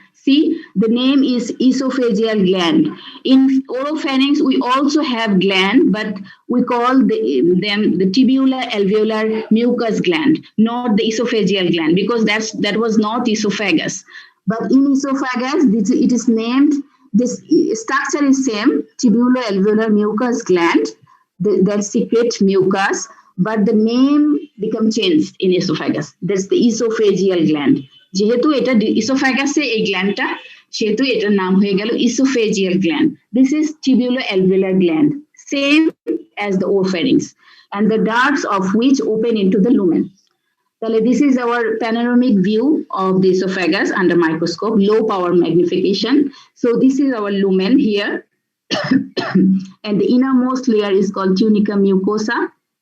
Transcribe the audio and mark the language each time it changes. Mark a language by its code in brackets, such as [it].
[en] See, the name is esophageal gland. In oropharynx, we also have gland, but we call them the tubular alveolar mucus gland, not the esophageal gland, because that was not esophagus. But in esophagus, it is named. This structure is same, tubular alveolar mucus gland that secrete mucus, but the name become changed in esophagus. That's the esophageal gland. [bn] যেহেতু এটা esophagus-এ এই গ্ল্যান্ডটা, সেহেতু এটার নাম হয়ে গেল esophageal gland. [en] This is tubular alveolar gland, same as the oropharynx, and the ducts of which open into the lumen. This is our panoramic view of the esophagus under microscope, low power magnification. So this is our lumen here. And the innermost layer is called tunica mucosa.